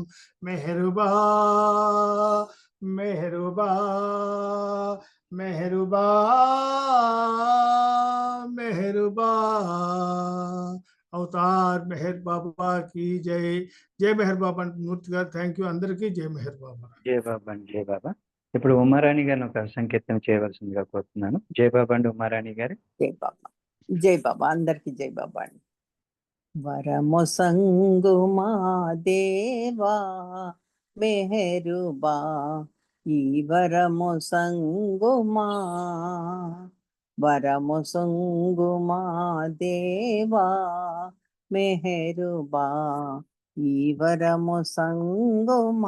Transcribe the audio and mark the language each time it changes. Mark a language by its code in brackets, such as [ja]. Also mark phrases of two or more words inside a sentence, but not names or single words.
[hi] मेहरबा मेहरबा मेहरबा मेहरबा। अवतार मेहर बाबा की जय। [te] जय मेहर बाबा मूर्ति గారు [en] thank you [te] అందరికీ జై మెహర్ బాబా। జయ బాబా అండి, జయ బాబా. ఇప్పుడు ఉమారాణి గారిని ఒక సంకీర్తన చేయవలసిందిగా కోరుతున్నాను. జయ బాబా అండి ఉమారాణి గారు. జై బాబా అందరికి జై బాబా అండి. వరము సంగుమా దేవా మెహరుబా, ఈ వరము సంగుమా, వరము సంగుమా దేవా మెహరుబా, ఈ వరము సంగుమా.